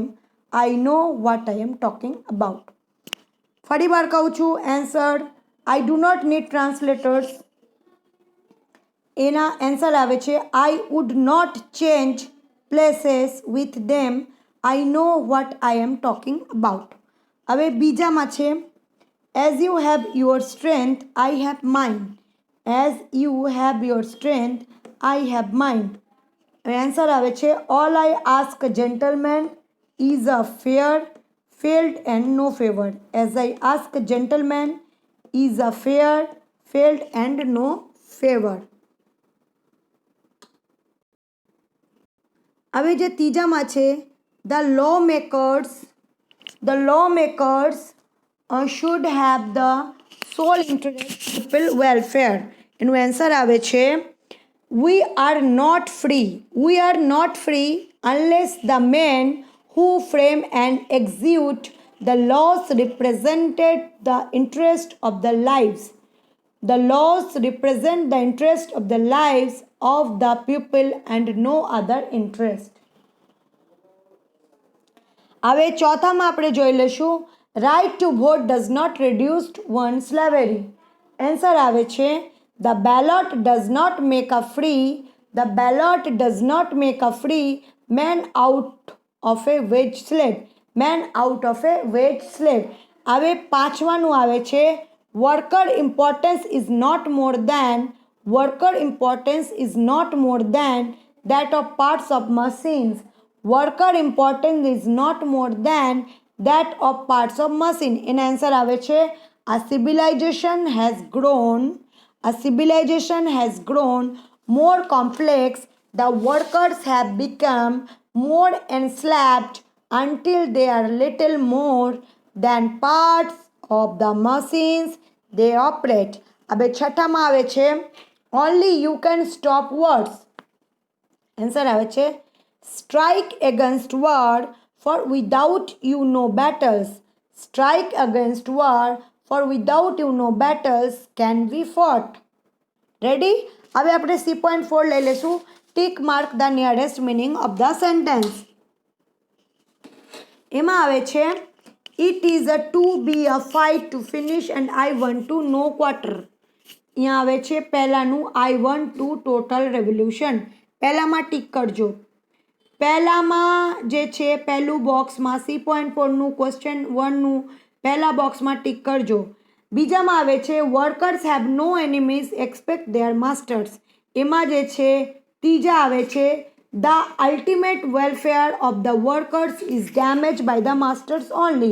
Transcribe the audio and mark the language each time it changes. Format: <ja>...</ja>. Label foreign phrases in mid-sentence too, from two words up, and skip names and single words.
<en>I know what I am talking about.</en> <gu>ફરી વાર કહું છું એન્સર.</gu> <en>I do not need translators.</en> <gu>એના એન્સર આવે છે</gu> <en>I would not change places with them. I know what I am talking about.</en> <gu>હવે બીજામાં છે</gu> <en>as you have your strength, I have mine. As you have your strength, I have mine. Answer</en> <gu>આવે છે</gu> <en>all I ask gentleman is a fair, failed and no favor. As I ask gentleman is a fair, failed and no favor.</en> <gu>હવે જે ત્રીજામાં છે</gu> <en>the lawmakers should have the sole interest people welfare.</en> <gu>એનું આન્સર આવે છે</gu> <en>we are not free unless the men who frame and execute the laws represented the interest of the lives. The laws represent the interest of the lives of the people and no other interest.</en> <gu>હવે ચોથામાં આપણે જોઈ લઈશું</gu> <en>right to vote does not reduce one's slavery.</en> <gu>આન્સર આવે છે</gu> <en>the ballot does not make a man out of a wage slave.</en> <gu>હવે પાંચમાનું આવે છે</gu> <en>worker importance is not more than that of parts of machines. Worker importance is not more than that of parts of machine.</en> <gu>એના આન્સર આવે છે</gu> <en>a civilization has grown more complex. The workers have become more enslaved until they are little more than parts of the machines they operate.</en> <gu>હવે છઠ્ઠામાં આવે છે</gu> <en>only you can stop wars.</en> <gu>આન્સર આવે છે</gu> <en>strike against war, for without you no battles. Strike against war, for without you no battles can be fought. Ready?</en> <gu>હવે આપણે C.4 લઈ લેશું.</gu> <en>Tick mark the nearest meaning of the sentence.</en> <gu>એમાં આવે છે</gu> <en>it is a to be a fight to finish and I want to no quarter.</en> <gu>અહીંયા આવે છે પહેલાનું</gu> <en>I want to total revolution.</en> <gu>પહેલામાં ટીક કરજો. પહેલામાં જે છે પહેલું બોક્સમાં C.4નું ક્વેશ્ચન 1નું પહેલા બોક્સમાં ટીક કરજો. બીજામાં આવે છે</gu> <en>workers have no enemies expect their masters.</en> <gu>એમાં જે છે ત્રીજા આવે છે</gu> <en>the ultimate welfare of the workers is damage by the masters only.</en>